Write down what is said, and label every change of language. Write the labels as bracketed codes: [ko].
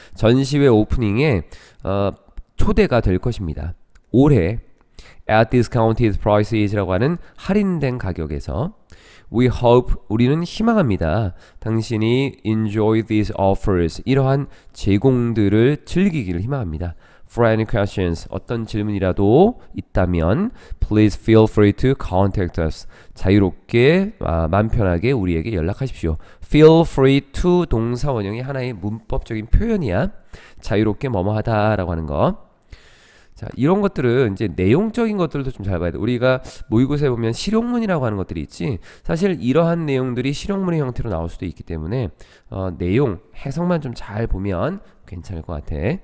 [ko] 전시회 오프닝에 초대가 될 것입니다. 올해 [en] at discounted prices [ko] 라고 하는 할인된 가격에서 [en] We hope, [ko] 우리는 희망합니다. 당신이 [en] enjoy these offers, [ko] 이러한 제공들을 즐기기를 희망합니다. [en] For any questions, [ko] 어떤 질문이라도 있다면 [en] please feel free to contact us. [ko] 자유롭게, 마음 편하게 우리에게 연락하십시오. [en] Feel free to [ko] 동사 원형이 하나의 문법적인 표현이야. 자유롭게 뭐뭐하다 라고 하는 거. 자, 이런 것들은 이제 내용적인 것들도 좀 잘 봐야 돼. 우리가 모의고사에 보면 실용문이라고 하는 것들이 있지. 사실 이러한 내용들이 실용문의 형태로 나올 수도 있기 때문에 내용, 해석만 좀 잘 보면 괜찮을 것 같아.